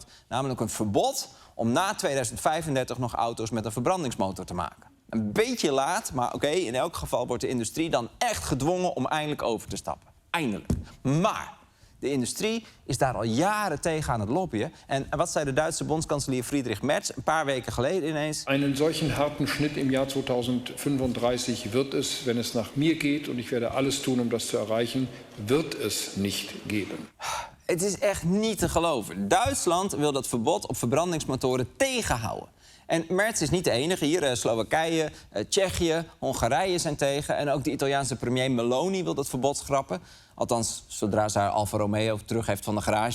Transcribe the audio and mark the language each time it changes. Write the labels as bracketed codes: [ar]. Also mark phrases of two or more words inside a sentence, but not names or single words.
[nl] namelijk een verbod om na 2035 nog auto's met een verbrandingsmotor te maken. Een beetje laat, maar oké, in elk geval wordt de industrie dan echt gedwongen om eindelijk over te stappen. Eindelijk. Maar de industrie is daar al jaren tegen aan het lobbyen. En wat zei de Duitse bondskanselier Friedrich Merz een paar weken geleden ineens? [de] Einen solchen harten Schnitt im Jahr 2035 wird es, wenn es nach mir geht, und ich werde alles tun um das zu erreichen, wird es nicht geben. [nl] Het is echt niet te geloven. Duitsland wil dat verbod op verbrandingsmotoren tegenhouden. En Merz is niet de enige. Hier Slowakije, Tsjechië, Hongarije zijn tegen. En ook de Italiaanse premier Meloni wil dat verbod schrappen. Althans, zodra ze haar Alfa Romeo terug heeft van de garage.